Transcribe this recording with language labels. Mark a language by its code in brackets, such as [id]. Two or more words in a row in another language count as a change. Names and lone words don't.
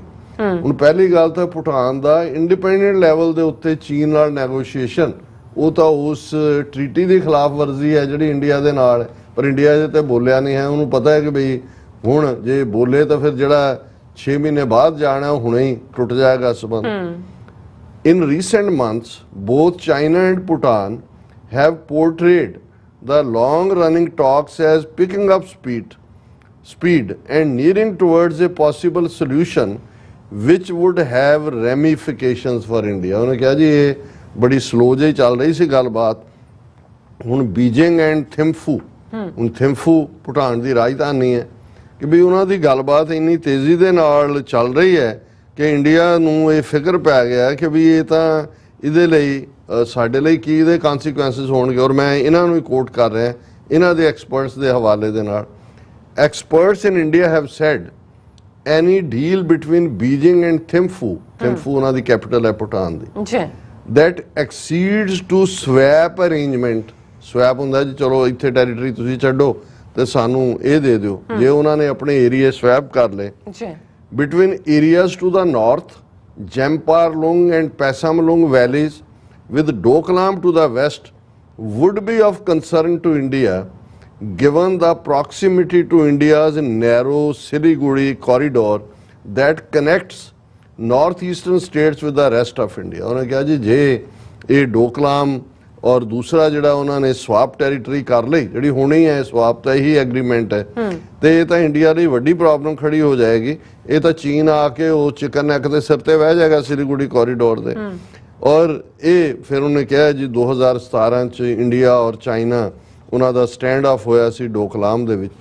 [pa] ਹੁਣ ਪਹਿਲੀ ਗੱਲ ਤਾਂ ਭੂਟਾਨ ਦਾ [en] independent level [pa] ਦੇ ਉੱਤੇ ਚੀਨ ਨਾਲ ਨੈਗੋਸ਼ੀਏਸ਼ਨ, ਉਹ ਤਾਂ ਉਸ ਟ੍ਰੀਟੀ ਦੀ ਖਿਲਾਫ ਵਰਜ਼ੀ ਹੈ ਜਿਹੜੀ ਇੰਡੀਆ ਦੇ ਨਾਲ ਹੈ, ਪਰ ਇੰਡੀਆ ਇਹਦੇ ਤੇ ਬੋਲਿਆ ਨਹੀਂ ਹੈ। ਉਹਨੂੰ ਪਤਾ ਹੈ ਕਿ ਬਈ ਹੁਣ ਜੇ ਬੋਲੇ ਤਾਂ ਫਿਰ ਜਿਹੜਾ 6 ਮਹੀਨੇ ਬਾਅਦ ਜਾਣਾ ਉਹ ਹੁਣੇ ਹੀ ਟੁੱਟ ਜਾਏਗਾ ਸਬੰਧ। [en] in recent months both China and Bhutan have portrayed the long running talks as picking up speed and nearing towards a possible solution which would have ramifications for India। [pa] ਉਹਨੇ ਕਿਹਾ ਜੀ ਇਹ ਬੜੀ ਸਲੋ ਜਿਹੀ ਚੱਲ ਰਹੀ ਸੀ ਗੱਲਬਾਤ। ਹੁਣ ਬੀਜਿੰਗ ਐਂਡ ਥਿੰਫੂ, ਹੁਣ ਥਿੰਫੂ ਭੂਟਾਨ ਦੀ ਰਾਜਧਾਨੀ ਹੈ, ਕਿ ਵੀ ਉਹਨਾਂ ਦੀ ਗੱਲਬਾਤ ਇੰਨੀ ਤੇਜ਼ੀ ਦੇ ਨਾਲ ਚੱਲ ਰਹੀ ਹੈ ਕਿ ਇੰਡੀਆ ਨੂੰ ਇਹ ਫਿਕਰ ਪੈ ਗਿਆ ਕਿ ਵੀ ਇਹ ਤਾਂ ਇਹਦੇ ਲਈ ਸਾਡੇ ਲਈ ਕੀ ਇਹਦੇ ਕਨਸੀਕੁਐਂਸਿਸ ਹੋਣਗੇ। ਔਰ ਮੈਂ ਇਹਨਾਂ ਨੂੰ ਹੀ ਕੋਟ ਕਰ ਰਿਹਾ ਇਹਨਾਂ ਦੇ ਐਕਸਪਰਟਸ ਦੇ ਹਵਾਲੇ ਦੇ ਨਾਲ। [en] experts in India have said any deal between Beijing and Thimphu, [pa] ਥਿੰਫੂ ਉਹਨਾਂ ਦੀ ਕੈਪੀਟਲ ਹੈ ਭੂਟਾਨ ਦੀ, [en] that exceeds to swap arrangement। [pa] ਸਵੈਪ ਹੁੰਦਾ ਜੀ, ਚਲੋ ਇੱਥੇ ਟੈਰੀਟਰੀ ਤੁਸੀਂ ਛੱਡੋ ਤੇ ਸਾਨੂੰ ਇਹ ਦੇ ਦਿਓ। ਜੇ ਉਹਨਾਂ ਨੇ ਆਪਣੇ ਏਰੀਏ ਸਵੈਪ ਕਰ ਲਏ [en] between areas to the north, Jamparlung and Pasamlung valleys, with Doklam to the west, would be of concern to India, given the proximity to India's narrow Siliguri corridor that connects northeastern states with the rest of India. [hi] उन्होंने कहा जी जे ये डोकलाम और दूसरा [pa] ਜਿਹੜਾ ਉਹਨਾਂ ਨੇ [en] swap territory [pa] ਕਰ ਲਈ, ਜਿਹੜੀ ਹੋਣੀ ਹੈ ਸਵਾਪ ਤਾਂ ਇਹੀ ਐਗਰੀਮੈਂਟ ਹੈ, ਤੇ ਇਹ ਤਾਂ ਇੰਡੀਆ ਲਈ ਵੱਡੀ ਪ੍ਰੋਬਲਮ ਖੜੀ ਹੋ ਜਾਏਗੀ। ਇਹ ਤਾਂ ਚੀਨ ਆ ਕੇ ਉਹ [en] chicken neck [pa] ਦੇ ਸਿਰ ਤੇ ਬਹਿ ਜਾਏਗਾ ਸਿਲੀਗੁੜੀ ਕੋਰੀਡੋਰ ਦੇ। ਔਰ ਇਹ ਫਿਰ ਉਹਨੇ ਕਿਹਾ ਜੀ 2017 ਚ ਇੰਡੀਆ ਔਰ ਚਾਈਨਾ ਉਹਨਾਂ ਦਾ [en] stand off [pa] ਹੋਇਆ ਸੀ ਡੋਕਲਾਮ ਦੇ ਵਿੱਚ।